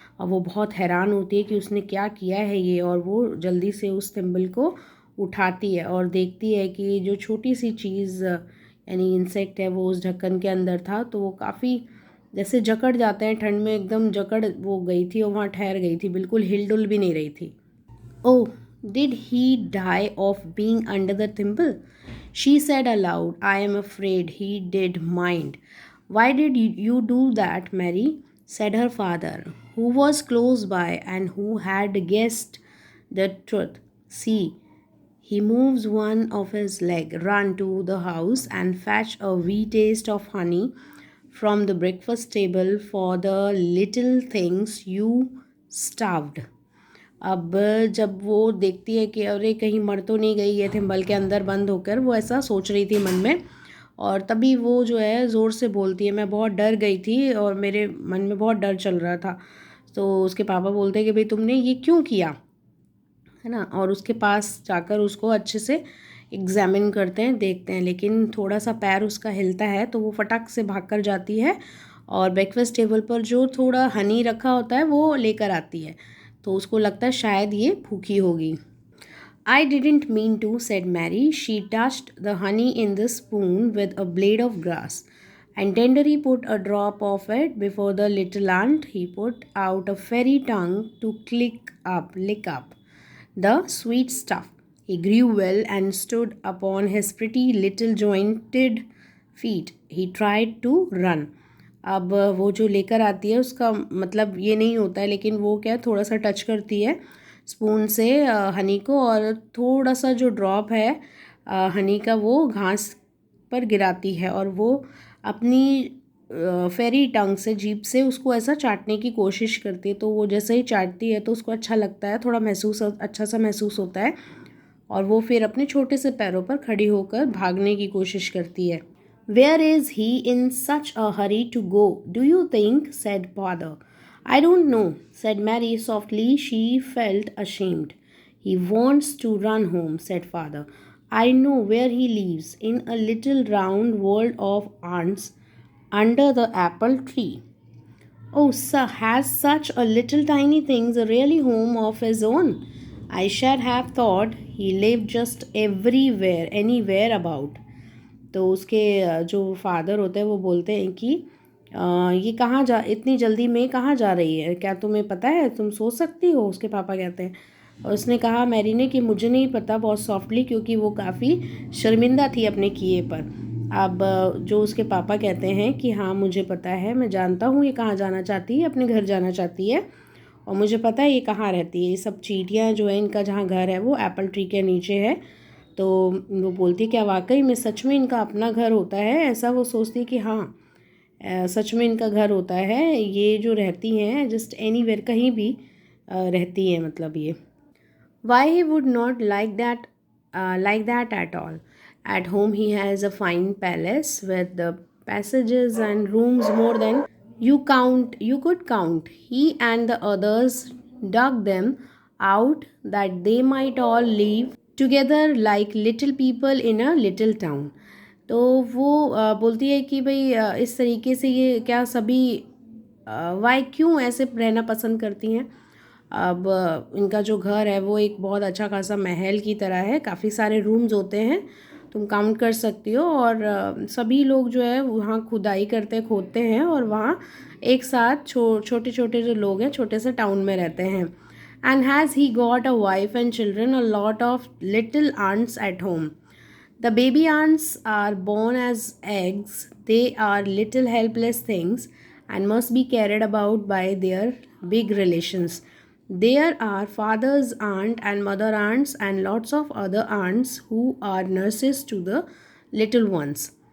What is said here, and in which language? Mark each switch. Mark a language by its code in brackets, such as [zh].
[hi] और वो बहुत हैरान होती है कि उसने क्या किया है ये, और वो जल्दी से उस थिम्बल को उठाती है और देखती है कि जो छोटी सी चीज़ यानी इंसेक्ट है वो उस ढक्कन के अंदर था। तो वो काफ़ी जैसे जकड़ जाते हैं ठंड में, एकदम जकड़ वो गई थी और वहाँ ठहर गई थी, बिल्कुल हिलडुल भी नहीं रही थी। [en] Oh, did he die of being under the thimble? She said aloud, I am afraid he did mind. Why did you do that, Mary? Said her father, who was close by and who had guessed the truth. See, he moves one of his leg, run to the house and fetch a wee taste of honey from the breakfast table for the little things you starved. [hi] अब जब वो देखती है कि अरे कहीं मर तो नहीं गई है थिम्बल के अंदर बंद होकर, वो ऐसा सोच रही थी मन में, और तभी वो जो है ज़ोर से बोलती है, मैं बहुत डर गई थी और मेरे मन में बहुत डर चल रहा था। तो उसके पापा बोलते हैं कि भाई तुमने ये क्यों किया, है ना, और उसके पास जाकर उसको अच्छे से एग्जामिन करते हैं, देखते हैं, लेकिन थोड़ा सा पैर उसका हिलता है तो वो फटाक से भाग कर जाती है और ब्रेकफास्ट टेबल पर जो थोड़ा हनी रखा होता है वो लेकर आती है। तो उसको लगता है शायद ये भूखी होगी। [en] I didn't mean to, said Mary. She touched the honey in the spoon with a blade of grass and tenderly put a drop of it before the little ant. He put out a fairy tongue to lick up the sweet stuff. He grew well and stood upon his pretty little jointed feet. He tried to run. [hi] अब वो जो लेकर आती है उसका मतलब ये नहीं होता है, लेकिन वो क्या थोड़ा सा टच करती है स्पून से हनी को, और थोड़ा सा जो ड्रॉप है हनी का वो घास पर गिराती है और वो अपनी फेरी टंग से, जीभ से उसको ऐसा चाटने की कोशिश करती है। तो वो जैसे ही चाटती है तो उसको अच्छा लगता है, थोड़ा अच्छा सा महसूस होता है, और वो फिर अपने छोटे से पैरों पर खड़ी होकर भागने की कोशिश करती है। [en] Where is he in such a hurry to go, do you think? Said father. I don't know, said Mary softly. She felt ashamed. He wants to run home, said father. I know where he lives, in a little round world of ants under the apple tree. Oh, sir, has such a little tiny things a really home of his own? I should have thought he lived just everywhere, anywhere about. [hi] तो उसके जो father होते हैं वो बोलते हैं कि ये कहाँ जा, इतनी जल्दी में कहाँ जा रही है, क्या तुम्हें पता है, तुम सो सकती हो? उसके पापा कहते हैं। और उसने कहा मैरी ने कि मुझे नहीं पता, बहुत सॉफ्टली, क्योंकि वो काफ़ी शर्मिंदा थी अपने किए पर। अब जो उसके पापा कहते हैं कि हाँ मुझे पता है, मैं जानता हूँ ये कहाँ जाना चाहती है, अपने घर जाना चाहती है, और मुझे पता है ये कहाँ रहती है। ये सब चींटियाँ जो है इनका जहाँ घर है वो एप्पल ट्री के नीचे है। तो वो बोलती है क्या वाकई में सच में इनका अपना घर होता है? ऐसा वो सोचती है कि हाँ सच में इनका घर होता है, ये जो रहती हैं [en] just anywhere, [hi] कहीं भी रहती हैं, मतलब ये। [en] Why he would not like that at all. At home he has a fine palace with the passages and rooms more than you could count. He and the others dug them out that they might all live together like little people in a little town. [hi] तो वो बोलती है कि भाई इस तरीके से ये क्या सभी वाई क्यों ऐसे रहना पसंद करती हैं। अब इनका जो घर है वो एक बहुत अच्छा खासा महल की तरह है, काफ़ी सारे रूम्स होते हैं, तुम काउंट कर सकती हो, और सभी लोग जो है वहाँ खुदाई करते खोदते हैं और वहाँ एक साथ छोटे छोटे जो लोग हैं छोटे से टाउन में रहते हैं। [en] And has he got a wife and children, a lot of little ants at home. The baby ants are born as eggs. They are little helpless things and must be cared about by their big relations. There are father's aunt and mother aunts and lots of other aunts who are nurses to the little ones.